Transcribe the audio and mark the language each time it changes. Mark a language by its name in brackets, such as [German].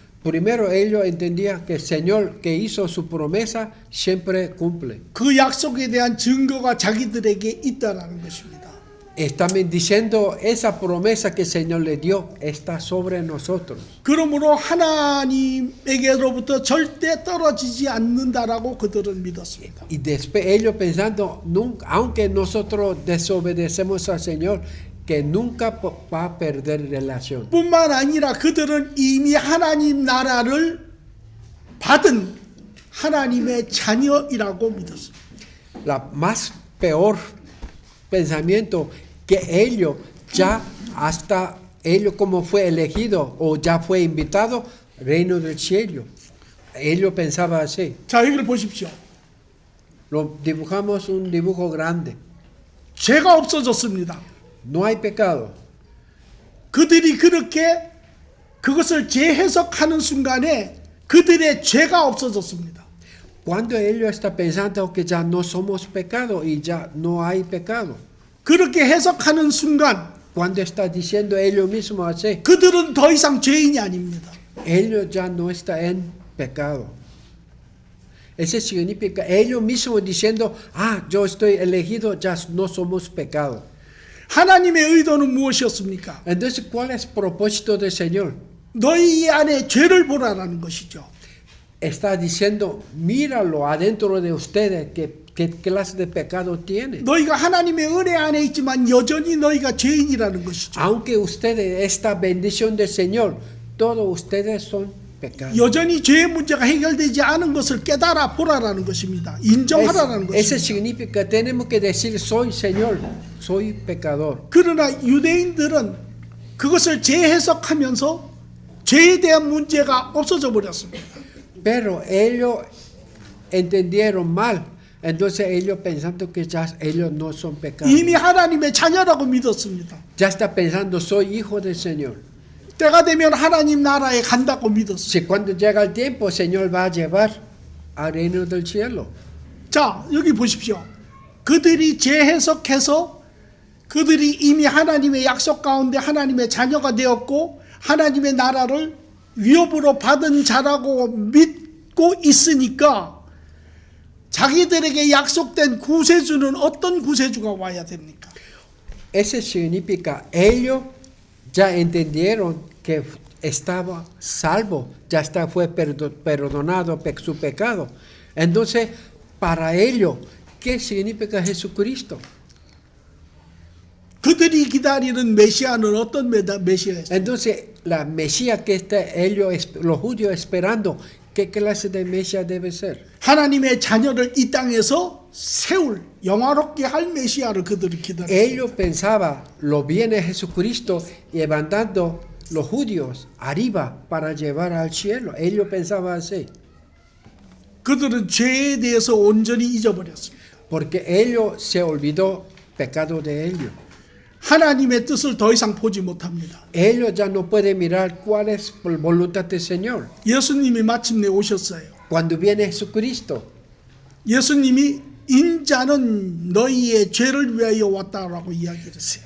[Spanish] Primero ellos entendían que el Señor que hizo su promesa siempre cumple. [Korean] 그 약속에 대한 증거가 자기들에게 있다라는 것입니다. [Spanish] Están diciendo esa promesa que el Señor le dio está sobre nosotros. [Korean] 그러므로 하나님에게로부터 절대 떨어지지 않는다라고 그들은 믿었습니다. [Spanish] Y después ellos pensando, nunca, aunque nosotros desobedecemos al Señor, que nunca va a perder relación. [Korean] 뿐만 아니라 그들은 이미 하나님 나라를 받은 하나님의 자녀이라고 믿었습니다. [Spanish] La más peor pensamiento que ellos ya hasta ellos como fue elegido o ya fue invitado, reino del cielo. Ellos pensaban así. [Korean] 자, 여기를 보십시오. [Spanish] Lo dibujamos un dibujo grande. [Korean] 죄가 없어졌습니다. [Spanish] No hay pecado. [Korean] 그들이 그렇게 그것을 재해석하는 순간에 그들의 죄가 없어졌습니다. [Spanish] Cuando ellos están pensando que ya no somos pecado y ya no hay pecado. [Korean] 그렇게 해석하는 순간 [Spanish] Cuando está diciendo ellos mismos así, [Korean] 그들은 더 이상 죄인이 아닙니다. [Spanish] ellos ya no están en pecado. Eso significa ellos mismos diciendo, yo estoy elegido, ya no somos pecado. [Korean] 하나님의 의도는 무엇이었습니까? [Spanish] Entonces, ¿cuál es el propósito del Señor? [Korean] 너희 안에 죄를 보라라는 것이죠. [Spanish] Está diciendo, míralo adentro de ustedes, qué clase de pecado tiene. [Korean] 너희가 하나님의 은혜 안에 있지만 여전히 너희가 죄인이라는 것이죠. [Spanish] Aunque ustedes, esta bendición del Señor, todos ustedes son pecados. [Korean] 여전히 죄의 문제가 해결되지 않은 것을 깨달아 보라라는 것입니다. 인정하라는 [Spanish] Eso [Korean] 것입니다. [Spanish] significa, tenemos que decir, soy Señor, soy pecador. [Korean] 그러나 유대인들은 그것을 재해석하면서 죄에 대한 문제가 없어져 버렸습니다. [Spanish] Pero ellos entendieron mal. Entonces ellos pensando que ya ellos no son pecados. [Korean] 이미 하나님의 자녀라고 믿었습니다. [Spanish] Ya está pensando, soy hijo del Señor. [Korean] 때가 되면 하나님 나라에 간다고 믿었습니다. [Spanish] Si cuando llega el tiempo, el Señor va a llevar al reino del cielo. [Korean] 자, 여기 보십시오. 그들이 재해석해서 그들이 이미 하나님의 약속 가운데 하나님의 자녀가 되었고 하나님의 나라를 위협으로 받은 자라고 믿고 있으니까 자기들에게 약속된 구세주는 어떤 구세주가 와야 됩니까? [Spanish] Eso significa, ellos ya entendieron que estaba salvo, ya está, fue perdonado su pecado. Entonces, para ellos, ¿qué significa Jesucristo? [Korean] 그들이 기다리는 메시아는 어떤 메시아였어요? [Spanish] Entonces, la Mesías que ellos, los judíos esperando, ¿qué clase de Mesías debe ser? [Korean] 하나님의 자녀를 이 땅에서 세울 영화롭게 할 메시아를 그들이 기다렸어요. [Spanish] Ellos pensaban, lo viene Jesucristo levantando los judíos arriba para llevar al cielo. Ellos pensaban así. [Korean] 그들은 죄에 대해서 온전히 잊어버렸습니다. [Spanish] Porque ellos se olvidó pecado de ellos. [Korean] 하나님의 뜻을 더 이상 보지 못합니다. [Spanish] Ellos ya no pueden mirar cuál es la voluntad del Señor. [Korean] 예수님이 마침내 오셨어요. [Spanish] Cuando viene Jesucristo, [Korean] 예수님이 인자는 너희의 죄를 위하여 왔다라고 이야기했어요.